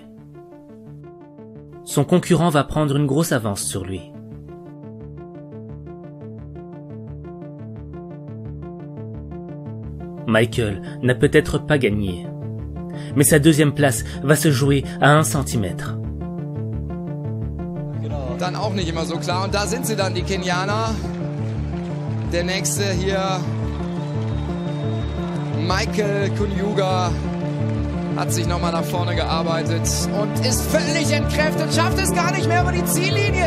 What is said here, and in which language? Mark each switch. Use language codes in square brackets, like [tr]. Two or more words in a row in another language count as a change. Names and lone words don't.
[fr] Son concurrent va prendre une grosse avance sur lui. Michael n'a peut-être pas gagné, mais sa 2e place va se jouer à 1 centimètre. [de] Dann auch nicht immer so klar. Und da sind sie dann, die Kenianer. Der nächste hier, Michael Kunyuga, hat sich nochmal nach vorne gearbeitet und ist völlig entkräftet, schafft es gar nicht mehr über die Ziellinie.